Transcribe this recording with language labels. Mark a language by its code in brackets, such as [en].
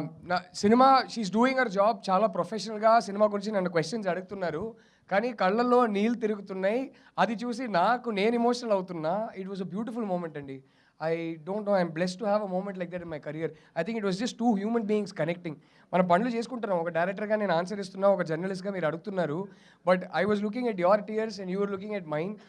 [te] నా cinema [en] she's doing her job [te] చాలా ప్రొఫెషనల్గా. సినిమా గురించి నన్ను క్వశ్చన్స్ అడుగుతున్నారు, కానీ కళ్ళల్లో నీళ్ళు తిరుగుతున్నాయి. అది చూసి నేను ఎమోషనల్ అవుతున్నా. [en] It was a beautiful moment అండి. I don't know, I'm blessed to have a moment like that in my career. I think it was just two human beings connecting. [te] మనం పనులు చేసుకుంటున్నాం. ఒక డైరెక్టర్గా నేను ఆన్సర్ ఇస్తున్నా, ఒక జర్నలిస్ట్గా మీరు అడుగుతున్నారు. [en] But I was looking at your tears and you were looking at mind.